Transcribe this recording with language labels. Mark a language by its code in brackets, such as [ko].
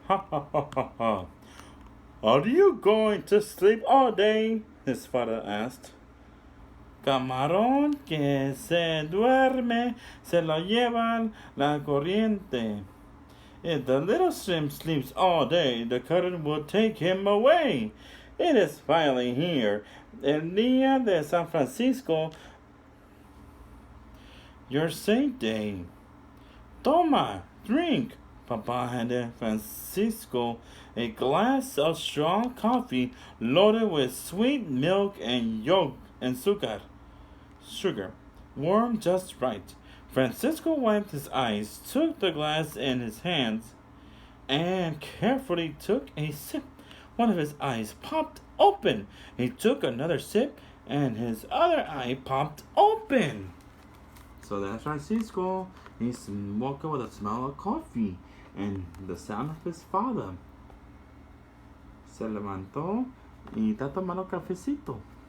[en] Ha ha ha ha ha. Are you going to sleep all day? His father asked. [es] Camarón que se duerme se lo lleva la corriente. [en] If the little shrimp sleeps all day, the current will take him away. It is finally here. El Día de San Francisco, your saint day. Toma, drink. Papa handed Francisco a glass of strong coffee loaded with sweet milk and yolk and sugar, warm just right. Francisco wiped his eyes, took the glass in his hands, and carefully took a sip. One of his eyes popped open. He took another sip, and his other eye popped open. So that's Francisco. He's walking with the smell of coffee and the sound of his father. [es] Se levantó y está tomando cafecito.